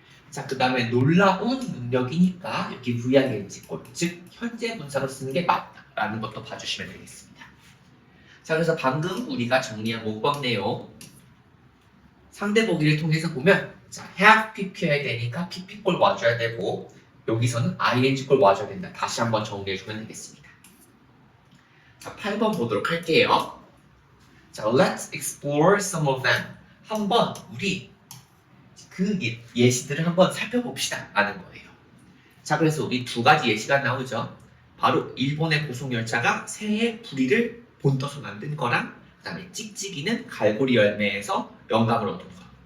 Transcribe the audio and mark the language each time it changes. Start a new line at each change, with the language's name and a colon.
Korean: 자, 그 다음에 놀라운 능력이니까 여기 VING 꼴, 즉 현재 분사로 쓰는 게 맞다라는 것도 봐주시면 되겠습니다. 자, 그래서 방금 우리가 정리한 문법 내용 상대 보기를 통해서 보면 자, have pp여야 되니까 pp 꼴 와줘야 되고 여기서는 ing 꼴 와줘야 된다. 다시 한번 정리해주면 되겠습니다. 자, 8번 보도록 할게요.
English: 자, let's explore some of them.
Korean: 한번 우리 그 예시들을 한번 살펴봅시다 라는 거예요. 자, 그래서 우리 2가지 예시가 나오죠. 바로 일본의 고속열차가 새의 부리를 본떠서 만든 거랑 그 다음에 찍찍이는 갈고리 열매에서 영감을 얻은 거.